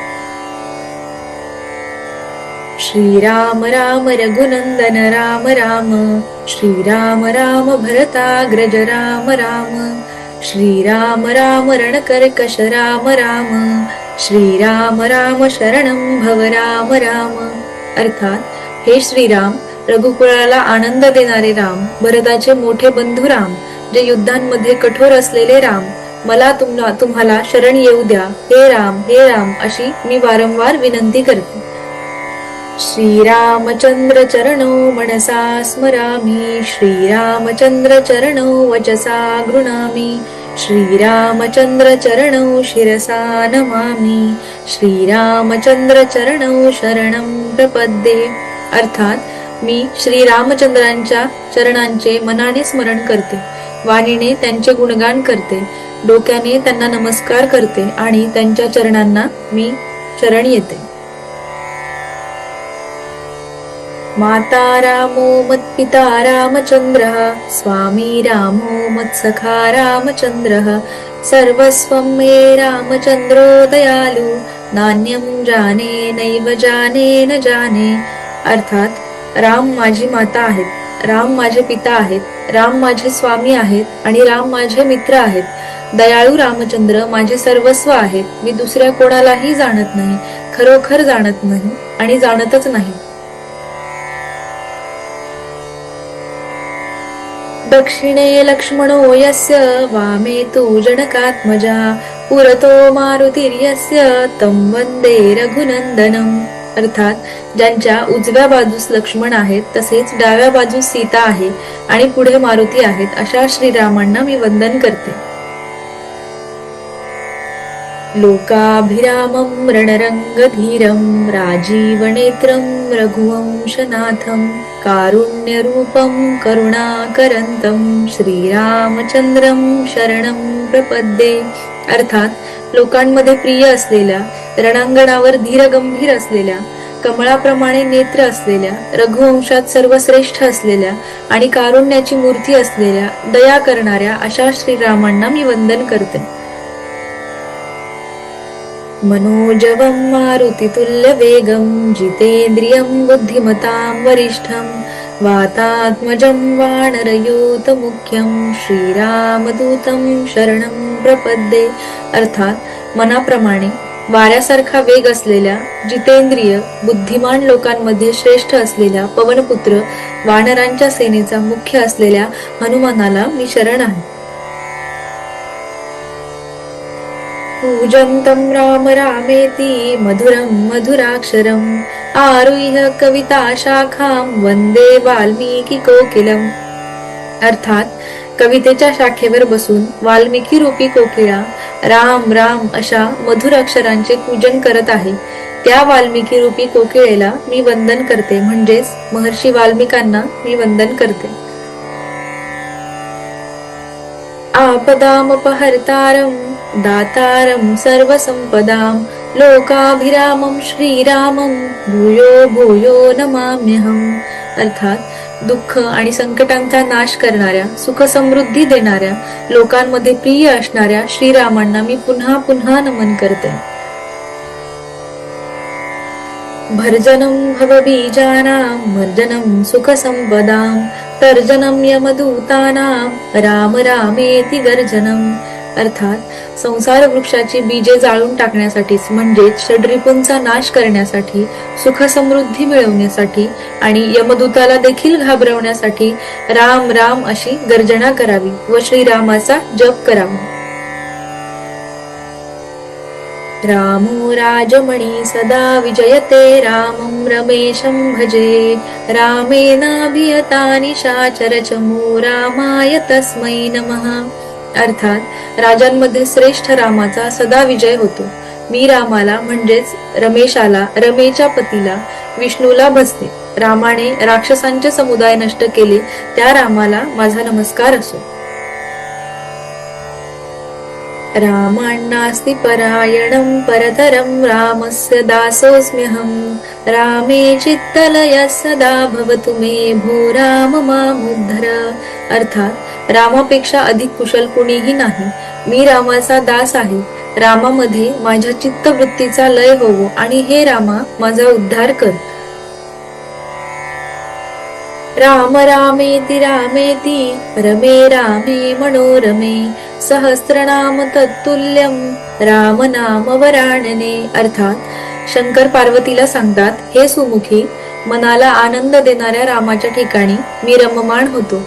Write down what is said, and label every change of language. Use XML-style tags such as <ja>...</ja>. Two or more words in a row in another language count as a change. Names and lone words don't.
<sa>श्रीराम राम रघुनंदन राम राम श्रीराम राम भरताग्रज राम राम श्रीराम राम रणकर्कश राम राम श्रीराम राम शरणं भव राम राम.</sa> <mr>अर्थात हे श्रीराम, रघुकुळाला आनंद देणारे राम, भरताचे मोठे बंधू राम, जे युद्धांमध्ये कठोर असलेले राम, मला तुम्हाला शरण येऊ द्या, हे राम अशी मी वारंवार विनंती करते.</mr> <sa>श्रीरामचंद्र चरणो मनसा स्मरामि श्रीरामचंद्र चरणो वचसा गृणामि श्रीरामचंद्र चरणो शिरसा नमामि श्रीरामचंद्र चरणो शरणं प्रपद्ये.</sa> <mr>अर्थात मी श्रीरामचंद्रांच्या चरणांचे मनाने स्मरण करते, वाणीने त्यांचे गुणगान करते, डोक्याने त्यांना नमस्कार करते आणि त्यांच्या चरणांना मी शरण येते.</mr> <sa>माता रामो मत्पिता रामचंद्रः, स्वामी रामो मत्सखा रामचंद्रः, सर्वस्वं मे रामचंद्रो दयालु, नान्यं जाने नैव जाने न जाने.</sa> <mr>अर्थात राम माझी माता आहेत, राम माझे पिता आहेत, राम माझे स्वामी आहेत आणि राम माझे मित्र आहेत. दयाळू रामचंद्र माझे सर्वस्व आहेत. मी दुसऱ्या कोणालाही जाणत नाही, खरोखर जाणत नाही आणि जाणतच नाही.</mr> <sa>दक्षिणे लक्ष्मणो यस्य, वामे तु जनकात्मजा, पुरतो मारुतिर्यस्य, तं वंदे रघुनंदनम.</sa> <mr>अर्थात ज्यांच्या उजव्या बाजूस लक्ष्मण आहेत, तसेच डाव्या बाजूस सीता आहे आणि पुढे मारुती आहेत, अशा श्रीरामांना मी वंदन करते.</mr> <sa>लोकाभिरामं रणरंगधीरं, राजीवनेत्रं रघुवंशनाथं, कारुण्यरूपं करुणाकरंतं, श्रीरामचंद्रं शरणं प्रपद्ये.</sa> <mr>अर्थात लोकांमध्ये प्रिय असलेल्या, रणांगणावर धीरगंभीर असलेल्या, कमळाप्रमाणे नेत्र असलेल्या, रघुवंशात सर्वश्रेष्ठ असलेल्या आणि कारुण्याची मूर्ती असलेल्या, दया करणाऱ्या अशा श्रीरामांना मी वंदन करते.</mr> <sa>मनोजवं मारुतितुल्यवेगं, जितेन्द्रियं बुद्धिमतां वरिष्ठं, वातात्मजं वानरयूतमुख्यं, श्रीरामदूतं शरणं प्रपद्ये.</sa> <mr>अर्थात मनाप्रमाणे वाऱ्यासारखा वेग असलेल्या, जितेंद्रिय, बुद्धिमान लोकांमध्ये श्रेष्ठ असलेल्या, पवनपुत्र, वानरांच्या सेनेचा मुख्य असलेल्या हनुमानाला मी शरण आहे.</mr> <sa>पूजन्तं राम रामेति, मधुरं मधुराक्षरम्, आरुह्य कविता शाखां, वंदे वाल्मीकी कोकिलम्.</sa> <mr>अर्थात कवितेच्या शाखेवर बसून वाल्मिकी रूपी कोकिळा राम राम अशा मधुर अक्षरांचे पूजन करत आहे. त्या वाल्मिकी रूपी कोकिळेला मी वंदन करते, म्हणजेच महर्षी वाल्मिकांना मी वंदन करते.</mr> <sa>आपदामपहर्तारं, दातारं सर्वसंपदां, लोकाभिरामं श्रीरामं, भूयो भूयो नमाम्यहम्.</sa> <mr>अर्थात दुःख आणि संकटांचा नाश करणाऱ्या, सुख समृद्धी देणाऱ्या, लोकांमध्ये प्रिय असणाऱ्या श्रीरामांना मी पुन्हा पुन्हा नमन करते.</mr> <sa>भर्जनं भवबीजानां, मर्जनं सुखसंपदां, तर्जनं यमदूतानां, राम रामेति गर्जनम्.</sa> <mr>अर्थात संसार वृक्षाची बीजे जाळून टाकण्यासाठीच, म्हणजेच षड्रिपूंचा नाश करण्यासाठी, सुख समृद्धी मिळवण्यासाठी आणि यमदूताला देखील घाबरवण्यासाठी राम राम अशी गर्जना करावी व श्रीरामाचा जप करावा.</mr> <sa>रामो राजमणी सदा विजयते, रामं रमेशं भजे, रामेनाभियता निशाचर चमू, रामाय तस्मै नमः.</sa> <mr>अर्थात राजांमध्ये श्रेष्ठ रामाचा सदा विजय होतो. मी रामाला म्हणजेच रमेशाला, रमेच्या पतीला, विष्णूला भजते. रामाने राक्षसांचे समुदाय नष्ट केले, त्या रामाला माझा नमस्कार असो.</mr> <sa>रामान्नास्ति परायणं परतरं, रामस्य दासोऽस्म्यहं, रामे चित्तलयः सदा भवतु मे, भो राम मामुद्धर.</sa> <mr>अर्थात रामापेक्षा अधिक कुशल कुणीही नाही. मी रामाचा दास आहे. रामामध्ये माझ्या चित्तवृत्तीचा लय होवो आणि हे रामा माझा उद्धार कर.</mr> <sa>राम रामेति रामेति, रमे रामे मनोरमे, सहस्रनाम तत्तुल्यं, राम नाम वराणने.</sa> <mr>अर्थात शंकर पार्वतीला सांगतात, हे सुमुखी, मनाला आनंद देणाऱ्या रामाच्या ठिकाणी मी रममाण होतो.</mr>